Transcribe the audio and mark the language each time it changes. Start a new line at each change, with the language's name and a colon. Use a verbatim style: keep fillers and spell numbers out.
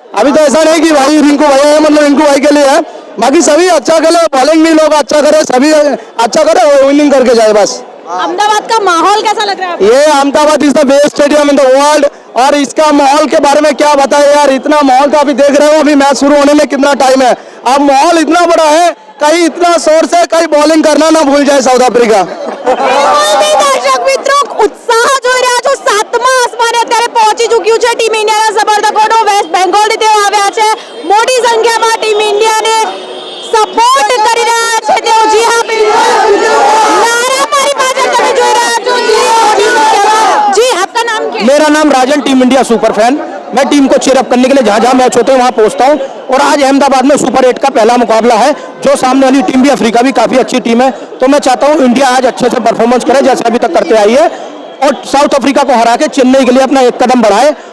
Hindi: अभी तो ऐसा नहीं कि भाई रिंकू भैया है मतलब रिंकू भाई के लिए है, बाकी सभी अच्छा खेले, बॉलिंग भी लोग अच्छा करे, सभी अच्छा करे और विनिंग करके जाए बस। अहमदाबाद का माहौल कैसा लग रहा है आपको? ये Ahmedabad
English: Is the best stadium in the world.
Hindi: और इसका माहौल के बारे में क्या बताए यार, इतना माहौल तो अभी देख रहे हो, अभी मैच शुरू होने में कितना टाइम है। अब माहौल इतना बड़ा है, कहीं इतना शोर से कहीं बॉलिंग करना ना भूल जाए साउथ अफ्रीका।
Gujarati: બિલકુલ નહીં દર્શક મિત્રો, ઉત્સાહ જોઈ રહ્યા છો, સાતમા આસમાને અત્યારે પહોંચી ચૂક્યું છે ટીમ ઇન્ડિયાના સમર્થકોનો. વેસ્ટ બેંગોલથી તેઓ આવ્યા છે, મોટી સંખ્યામાં ટીમ ઇન્ડિયાને સપોર્ટ કરી રહ્યા છે તેઓ. જી હા બિલકુલ, નારા મારી પાછળ તમે જોઈ રહ્યા છો.
Hindi: જી હા, બિલકુલ. જી આપકા નામ ક્યા હે? मेरा नाम राजन, टीम इंडिया सुपर फैन। मैं टीम को चीयरअप करने के लिए जहाँ जहाँ मैच होते हैं वहाँ पहुँचता हूँ। और आज अहमदाबाद में सुपर एट का पहला मुकाबला है, जो सामने वाली टीम भी अफ्रीका भी काफ़ी अच्छी टीम है। तो मैं चाहता हूँ इंडिया आज अच्छे से परफॉर्मेंस करे जैसे अभी तक करते आई है, और साउथ अफ्रीका को हरा के चेन्नई के लिए अपना एक कदम बढ़ाए।